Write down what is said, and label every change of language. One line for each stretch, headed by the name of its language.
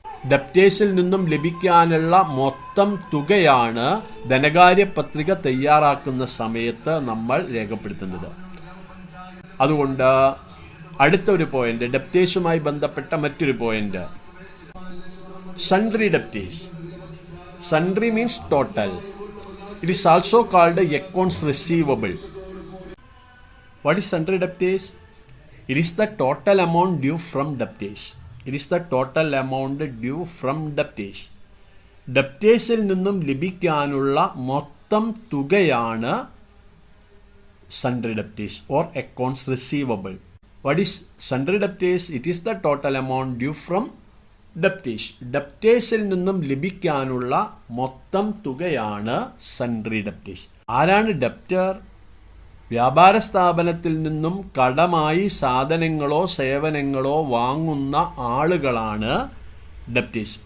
Malayalam: ഡെപ്റ്റേഴ്സിൽ നിന്നും ലഭിക്കാനുള്ള മൊത്തം തുകയാണ് ധനകാര്യ പത്രിക തയ്യാറാക്കുന്ന സമയത്ത് നമ്മൾ രേഖപ്പെടുത്തുന്നത്. അതുകൊണ്ട് അടുത്തൊരു പോയിന്റ്, ഡെപ്റ്റേഴ്സുമായി ബന്ധപ്പെട്ട മറ്റൊരു point, sundry debtors.
English: Sundry means total. It is also called accounts receivable. What is sundry debtors? It is the total amount due from debtors. It is the total amount due from debtors.
Malayalam: ഡെപ്റ്റേഴ്സിൽ നിന്നും ലഭിക്കാനുള്ള മൊത്തം തുകയാണ്
English: sundry debtors or accounts receivable. What is sundry debtors? It is the total amount due from debtors.
Malayalam: ഡെപ്റ്റേഴ്സിൽ നിന്നും ലഭിക്കാനുള്ള മൊത്തം തുകയാണ് sundry debtors. ആരാണ് debtor? വ്യാപാര സ്ഥാപനത്തിൽ നിന്നും കടമായി സാധനങ്ങളോ സേവനങ്ങളോ വാങ്ങുന്ന ആളുകളാണ് ഡെപ്റ്റേഴ്സ്.